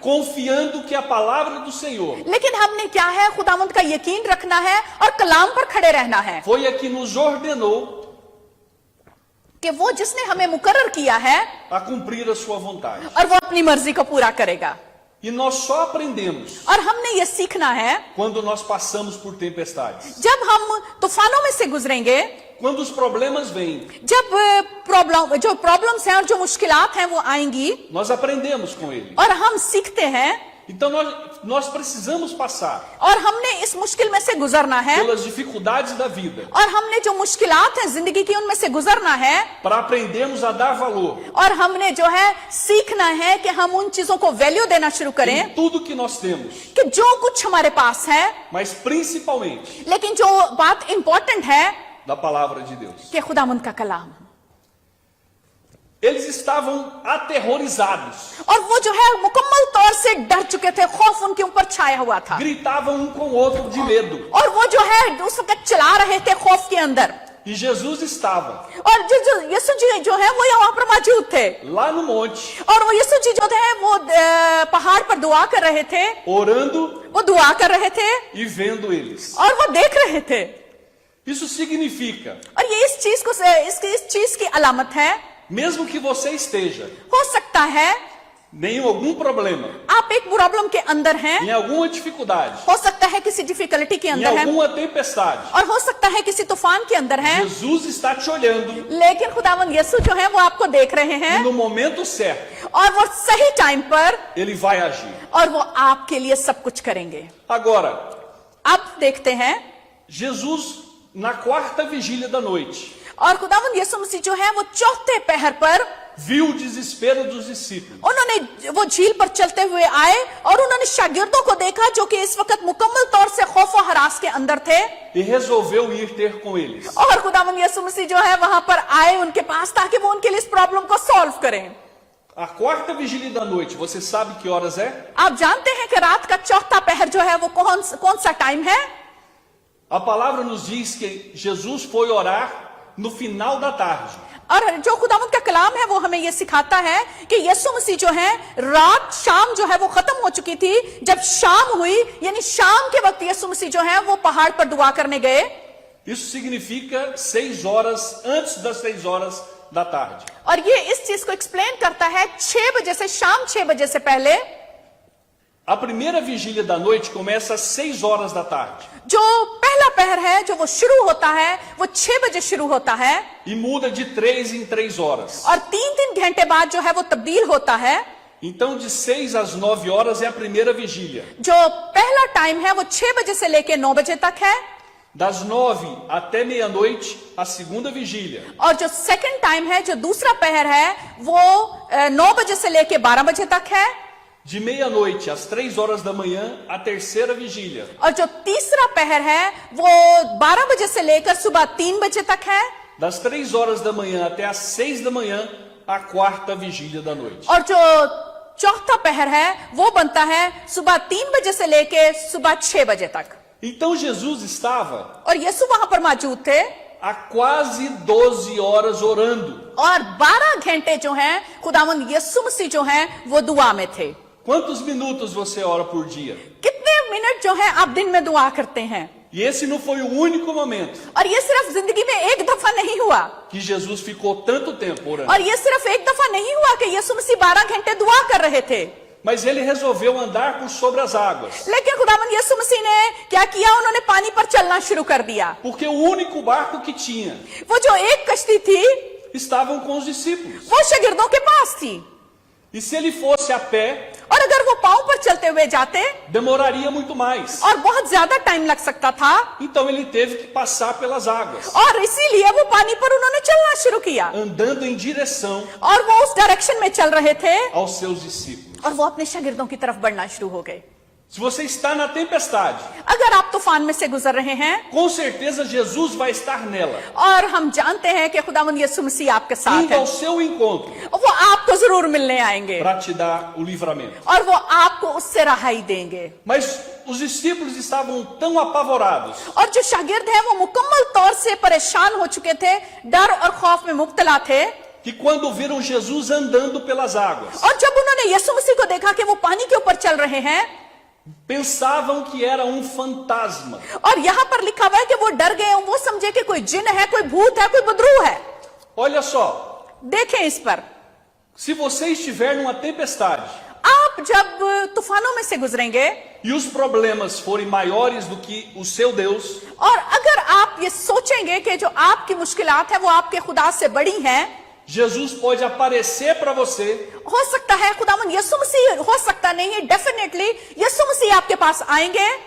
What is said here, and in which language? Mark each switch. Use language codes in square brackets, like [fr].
[pt] confiando que a palavra do Senhor [hi] लेकिन हमने क्या है, खुदावंद का यकीन रखना है और कलाम पर खड़े रहना है [pt] foi a que nos ordenou [hi] कि वो जिसने हमें मुकर्रर किया है [pt] a cumprir a sua vontade. [hi] और वो अपनी मर्जी को पूरा करेगा। [pt] E nós só aprendemos [hi] और हमने ये सीखना है [pt] quando nós passamos por tempestades. [hi] जब हम तूफानों में से गुजरेंगे, [pt] Quando os problemas vêm, [hi] जब जो प्रॉब्लम्स हैं और जो मुश्किलात हैं वो आएंगी [pt] nós aprendemos com ele. [hi] और हम सीखते हैं [pt] Então nós precisamos passar [hi] और हमने इस मुश्किल में से गुजरना है [pt] pelas dificuldades da vida [hi] और हमने जो मुश्किलात हैं जिंदगी की उनमें से गुजरना है [pt] para aprendermos a dar valor [hi] और हमने जो है सीखना है कि हम उन चीजों को वैल्यू देना शुरू [pt] em [hi] करें [pt] tudo que nós temos, [hi] कि जो कुछ हमारे पास है, [pt] mas principalmente [hi] लेकिन जो बात इंपॉर्टेंट है [pt] da palavra de Deus. [hi] कि खुदावंद का कलाम। [pt] Eles estavam aterrorizados, [hi] और वो जो है मुकम्मल तौर से डर चुके थे, खौफ उनके ऊपर छाया हुआ था, [pt] gritavam um com o outro de medo. [hi] और वो जो है उस वक्त चिल्ला रहे थे खौफ के अंदर। [pt] E Jesus estava [hi] और जो यीशु जी जो है वो यहाँ पर मौजूद थे, [pt] lá no monte, [hi] और वो यीशु जी जो थे वो पहाड़ पर दुआ कर रहे थे, [pt] orando [hi] वो दुआ कर रहे थे [pt] e vendo eles. [hi] और वो देख रहे थे। [pt] Isso significa, [hi] और ये इस चीज की अलामत है। [pt] mesmo que você esteja [hi] हो सकता है [pt] em algum problema, [hi] आप एक प्रॉब्लम के अंदर हैं, [pt] em alguma dificuldade, [hi] हो सकता है किसी डिफिकल्टी के [pt] em [hi] अंदर है, [pt] alguma tempestade, [hi] और हो सकता है किसी तूफान के अंदर है, [pt] Jesus está te olhando [hi] लेकिन खुदावंद यीशु जो है वो आपको देख रहे [pt] e [hi] हैं, [pt] no momento certo [hi] और वो सही टाइम पर, [pt] ele vai agir. [hi] और वो आपके लिए सब कुछ करेंगे। [pt] Agora, [hi] अब देखते हैं, [pt] Jesus na quarta vigília da noite [hi] और खुदावंद यीशु मसीह जो है वो चौथे पहर पर [pt] viu o desespero dos discípulos. [hi] उन्होंने वो झील पर चलते हुए आए और उन्होंने शागिर्दों को देखा जो कि इस वक्त मुकम्मल तौर से खौफ और हरास के अंदर थे, [pt] E resolveu ir ter com eles. [hi] और खुदावंद यीशु मसीह जो है वहां पर आए उनके पास ताकि वो उनके लिए इस प्रॉब्लम को सॉल्व करें। [pt] A quarta vigília da noite, você sabe que horas é? [hi] आप जानते हैं कि रात का चौथा पहर जो है वो कौन सा टाइम है? [pt] A palavra nos diz que Jesus foi orar no final da tarde. [hi] और जो खुदावंद का कलाम है वो हमें ये सिखाता है कि यीशु मसीह जो है रात शाम जो है वो खत्म हो चुकी थी, जब शाम हुई यानी शाम के वक्त यीशु मसीह जो है वो पहाड़ पर दुआ करने गए। [pt] Isso significa 6 horas antes das 6 horas da tarde. [hi] और ये इस चीज को एक्सप्लेन करता है 6 बजे से, शाम 6 बजे से पहले। [pt] A primeira vigília da noite começa às 6 horas da tarde [hi] जो पहला पहर है जो वो शुरू होता है वो 6 बजे शुरू होता है, [pt] e muda de 3 em 3 horas. [hi] और 3 घंटे बाद जो है वो तब्दील होता है। [pt] Então de 6 às 9 horas é a primeira vigília. [hi] जो पहला टाइम है वो 6 बजे से लेके 9 बजे तक है, [pt] Das 9 até meia-noite, a segunda vigília. [hi] और जो सेकंड टाइम है जो दूसरा पहर है वो 9 बजे से लेके 12 बजे तक है, [pt] De meia-noite às 3 horas da manhã, a terceira vigília. [hi] और जो तीसरा पहर है वो 12 बजे से लेकर सुबह 3 बजे तक है, [pt] Das 3 horas da manhã até às 6 da manhã, a quarta vigília da noite. [hi] और जो चौथा पहर है वो बनता है सुबह 3 बजे से लेके सुबह 6 बजे तक। [pt] Então Jesus estava [hi] और यीशु वहां पर मौजूद थे [pt] há quase 12 horas orando. [hi] और 12 घंटे जो हैं खुदावंद यीशु मसीह जो हैं वो दुआ में थे। [pt] Quantos minutos você ora por dia? [hi] कितने मिनट जो है आप दिन में दुआ करते हैं? [pt] E esse não foi o único momento [hi] और ये सिर्फ जिंदगी में एक दफा नहीं हुआ, [pt] que Jesus ficou tanto tempo orando. [hi] और ये सिर्फ एक दफा नहीं हुआ कि यीशु मसीह 12 घंटे दुआ कर रहे थे, [pt] Mas ele resolveu andar por sobre as águas. [hi] लेकिन खुदावंद यीशु मसीह ने क्या किया? उन्होंने पानी पर चलना शुरू कर दिया। [pt] Porque o único barco que tinha [hi] वो जो एक कश्ती थी [pt] estavam com os discípulos. [hi] वो शागिर्दों के पास थी, [pt] E se ele fosse a pé, [hi] और अगर वो पांव पर चलते हुए जाते [pt] demoraria muito mais. [hi] और बहुत ज्यादा टाइम लग सकता था, [pt] Então ele teve que passar pelas águas, [hi] और इसीलिए वो पानी पर उन्होंने चलना शुरू किया, [pt] andando em direção [hi] और वो उस डायरेक्शन में चल रहे थे [pt] aos seus discípulos. [hi] और वो अपने शागिर्दों की तरफ बढ़ना शुरू हो गए। [pt] Se você está na tempestade, [hi] अगर आप तूफान में से गुजर रहे हैं, [pt] com certeza Jesus vai estar nela, [hi] और हम जानते हैं कि खुदावंद यीशु मसीह आपके साथ [pt] indo [hi] है, [pt] ao seu encontro [hi] वो आपको जरूर मिलने आएंगे [pt] para te dar o livramento. [hi] और वो आपको उससे रहाई देंगे। [pt] Mas os discípulos estavam tão apavorados [hi] और जो शागिर्द हैं वो मुकम्मल तौर से परेशान हो चुके थे, डर और खौफ में मुब्तला थे, [pt] que quando viram Jesus andando pelas águas, [hi] और जब उन्होंने यीशु मसीह को देखा कि वो पानी के ऊपर चल रहे हैं, [pt] pensavam que era um fantasma. [hi] और यहाँ पर लिखा हुआ है कि वो डर गए, वो समझे कि कोई जिन है, कोई भूत है, कोई बदरू है। [pt] Olha só, [hi] देखें इस पर, [pt] se você estiver numa tempestade [hi] आप जब तूफानों में से गुजरेंगे [pt] e os problemas forem maiores do que o seu Deus, [hi] और अगर आप ये सोचेंगे कि जो आपकी मुश्किलात है वो आपके खुदा से बड़ी हैं, [pt] Jesus pode aparecer para você [hi] हो सकता है खुदावंद यीशु मसीह, हो सकता नहीं है, डेफिनेटली यीशु मसीह आपके पास आएंगे,